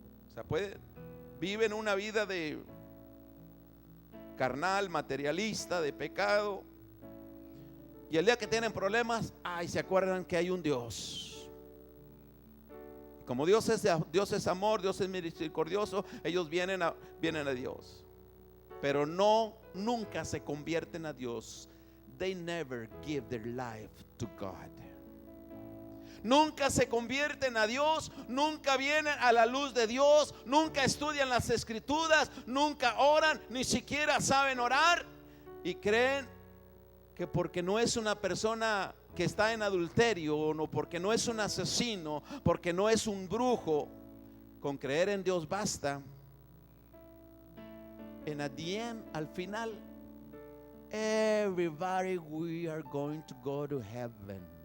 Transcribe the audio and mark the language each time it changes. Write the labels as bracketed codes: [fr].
[es] O sea, viven una vida de carnal, materialista, de pecado. Y el día que tienen problemas, ay, se acuerdan que hay un Dios. Como Dios es amor, Dios es misericordioso, ellos vienen a Dios. Pero nunca se convierten a Dios. [en] They never give their life to God. [es] Nunca se convierten a Dios, nunca vienen a la luz de Dios, nunca estudian las escrituras, nunca oran, ni siquiera saben orar. Y creen que porque no es una persona que está en adulterio, o no, porque no es un asesino, porque no es un brujo, con creer en Dios basta. [en] And at the end, [es] al final, [en] everybody, we are going to go to heaven.